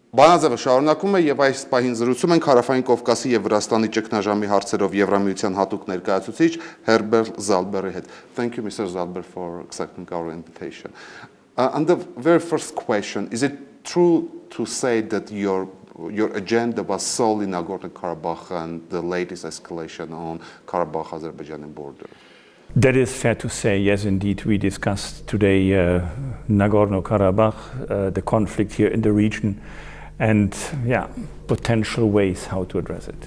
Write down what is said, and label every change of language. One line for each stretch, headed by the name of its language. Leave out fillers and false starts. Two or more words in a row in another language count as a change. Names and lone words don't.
Armenian: Banadzev շարունակում է եւ այս պահին զրուցում ենք Հարավային Կովկասի եւ Վրաստանի ճգնաժամի հարցերով Եվրամիության հատուկ ներկայացուցիչ Herbert Salberի հետ.
English: Thank you, Mr. Salber, for accepting our invitation. And the very first question, is it true to say that your agenda was solely Nagorno-Karabakh and the latest escalation on Karabakh-Azerbaijani border? That is fair to say, yes, indeed. We discussed today Nagorno-Karabakh, the conflict here in the region, and potential ways how to address it.